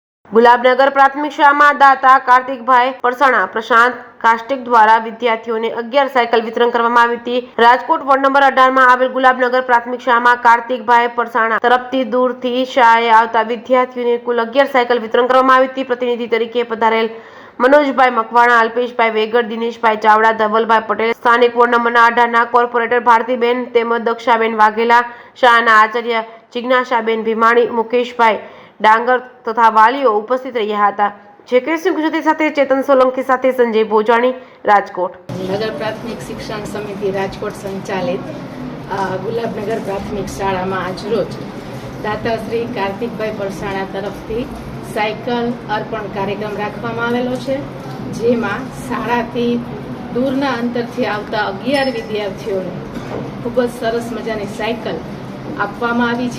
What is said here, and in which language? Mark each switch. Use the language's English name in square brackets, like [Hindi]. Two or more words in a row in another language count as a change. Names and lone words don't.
[Gujarati] ગુલાબનગર પ્રાથમિક શાળામાં દાતા કાર્તિકભાઈ પરસાણા પ્રશાંત કાસ્ટિક દ્વારા વિદ્યાર્થીઓને 11 સાયકલ વિતરણ કરવામાં આવી હતી। રાજકોટ વોર્ડ નંબર 18 માં આવેલ ગુલાબનગર પ્રાથમિક શાળામાં કાર્તિકભાઈ પરસાણા તરફથી દૂરથી શાળાએ આવતા વિદ્યાર્થીઓને કુલ 11 સાયકલ વિતરણ કરવામાં આવી હતી। પ્રતિનિધિ તરીકે પધારેલ મનોજભાઈ મકવાણા, અલ્પેશભાઈ વેગર, દિનેશભાઈ ચાવડા, ધવલભાઈ પટેલ, સ્થાનિક વોર્ડ નંબર 18 ના કોર્પોરેટર ભારતીબેન તેમજ દક્ષાબેન વાઘેલા, શાળાના આચાર્ય જિજ્ઞાસાબેન ભીમાણી, મુકેશભાઈ ડાંગર તથા વાલીઓ ઉપસ્થિત રહ્યા હતા। જેકેસી ગુજરાતી સાથે ચેતન સોલંકી સાથે સંજય ભોજાણી, રાજકોટ। નગર પ્રાથમિક શિક્ષણ સમિતિ રાજકોટ સંચાલિત ગુલાબનગર પ્રાથમિક શાળામાં આજરોજ દાતા શ્રી કાર્તિકભાઈ પરસાણા તરફથી સાયકલ અર્પણ કાર્યક્રમ રાખવામાં આવેલો છે, જેમાં શાળાથી દૂરના અંતરથી આવતા 11 વિદ્યાર્થીઓને ખૂબ જ સરસ મજાની સાયકલ આપવામાં આવી છે।